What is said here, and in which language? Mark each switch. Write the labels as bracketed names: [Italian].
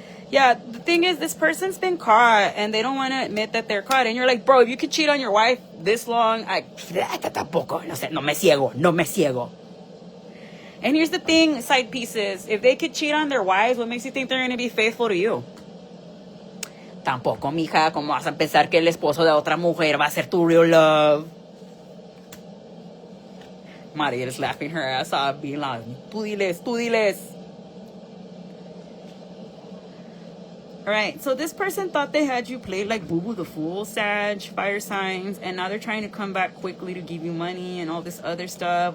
[English] Yeah, the thing is, this person's been caught and they don't want to admit that they're caught. And you're like, bro, if you could cheat on your wife this long, [Spanish] tampoco, no sé, no me ciego. [English] And here's the thing, side pieces. If they could cheat on their wives, what makes you think they're going to be faithful to you? [Spanish] Tampoco, mija, ¿cómo vas a pensar que el esposo de otra mujer va a ser tu real love? [English] Maria is laughing her ass off, being like, [Spanish] tú diles. [English] Alright, so this person thought they had you played like Boo Boo the Fool, Sag, fire signs, and now they're trying to come back quickly to give you money and all this other stuff.